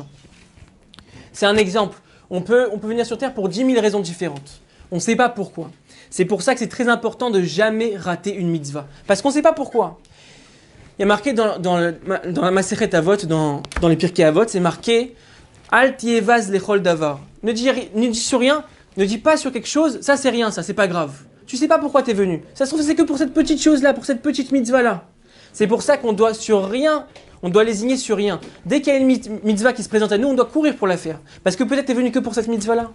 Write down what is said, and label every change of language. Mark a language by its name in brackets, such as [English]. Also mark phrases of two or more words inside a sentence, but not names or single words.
[French] C'est un exemple. On peut venir sur terre pour 10 000 raisons différentes. On ne sait pas pourquoi. C'est pour ça que c'est très important de jamais rater une mitzvah. Parce qu'on ne sait pas pourquoi. Il y a marqué dans la Masechet Avot, dans les Pirkei Avot, c'est marqué [Hebrew] אל תהי בז לכל דבר. [French] Ne dis sur rien, ne dis pas sur quelque chose, ça c'est rien, ça c'est pas grave. Tu sais pas pourquoi tu es venu. Ça se trouve c'est que pour cette petite chose-là, pour cette petite mitzvah-là. C'est pour ça qu'on doit sur rien, on doit lésigner sur rien. Dès qu'il y a une mitzvah qui se présente à nous, on doit courir pour la faire. Parce que peut-être tu es venu que pour cette mitzvah-là.